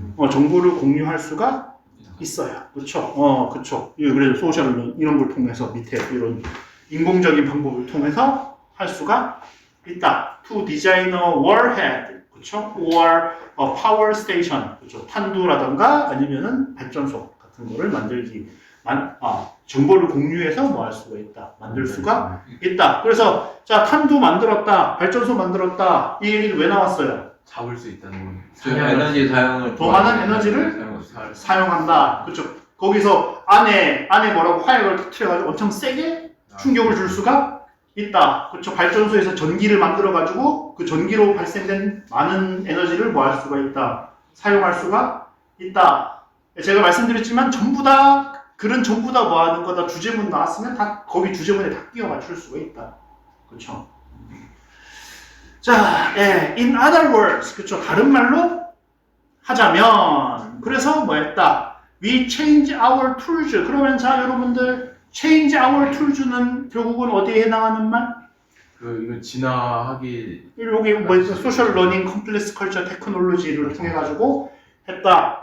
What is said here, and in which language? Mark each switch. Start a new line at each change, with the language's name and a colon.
Korean: 정보를 공유할 수가 있어요. 그렇죠. 그렇죠. 그래서 소셜 이런 걸 통해서 밑에 이런 인공적인 방법을 통해서 할 수가 있다.
English: To design a warhead,
Korean: 그렇죠?
English: Or a power station, 그렇죠?
Korean: 탄두라던가 아니면은 발전소 같은 거를 만들기. 정보를 공유해서 뭐 할 수가 있다. 만들 수가 있다. 그래서 자, 탄두 만들었다. 발전소 만들었다. 이 얘기는 왜 나왔어요? 잡을 수 있다는 거. 에너지 사용을 더 많은 에너지를 사용한다. 그렇죠. 거기서 안에 뭐라고 화약을 터뜨려가지고 엄청 세게 충격을 줄 수가 있다. 그렇죠. 발전소에서 전기를 만들어가지고 그 전기로 발생된 많은 에너지를 뭐 할 수가 있다. 사용할 수가 있다. 제가 말씀드렸지만 전부 다 뭐 하는 거다. 주제문 나왔으면 다 거기 주제문에 다 끼워 맞출 수가 있다. 그렇죠. 자,
English: in other words,
Korean: 그렇죠. 다른 말로 하자면, 그래서 뭐 했다?
English: We change our tools.
Korean: 그러면 자, 여러분들,
English: change our tools
Korean: 는 결국은 어디에 해당하는 말? 이거 진화하기. 여기 뭐 소셜 러닝, 컴플렉스 컬처, 테크놀로지를 통해 가지고 했다.